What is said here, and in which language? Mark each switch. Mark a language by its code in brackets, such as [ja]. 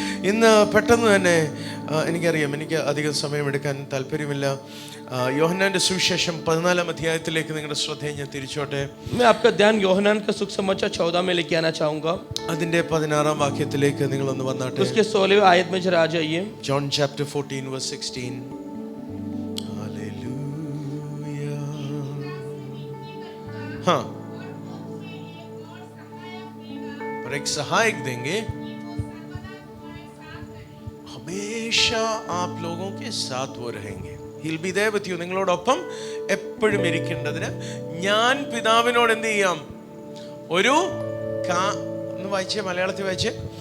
[ml] ഇന്ന് പെട്ടെന്ന് തന്നെ എനിക്കറിയാം, എനിക്ക് അധികം സമയമെടുക്കാൻ താല്പര്യമില്ല. യോഹന്നാന്റെ സുവിശേഷം 14 അധ്യായത്തിലേക്ക് നിങ്ങളുടെ ശ്രദ്ധയെ ഞാൻ തിരിച്ചോട്ടെ. [hi] मैं आपका ध्यान യോഹന്നാൻ का सुसमाचार 14 में लेके आना चाहूंगा. [ml] അതിന്റെ 16 വാക്യത്തിലേക്ക് നിങ്ങൾ ഒന്ന് വന്നാട്ടെ. [hi] उसके 16वें आयत में जरा आ जाइए. [en] John chapter 14 verse 16. Hallelujah. [hi] हाँ, पर एक सहायक देंगे, हमेशा आप लोगों के साथ वो रहेंगे. [en] He'll be there with you. [ml] നിങ്ങളോടൊപ്പം എപ്പോഴും ഇരിക്കേണ്ടതിന് ഞാൻ പിതാവിനോട് എന്ത് ചെയ്യാം? ഒരു ഒന്ന് വായിച്ചേ, മലയാളത്തിൽ വായിച്ചേ.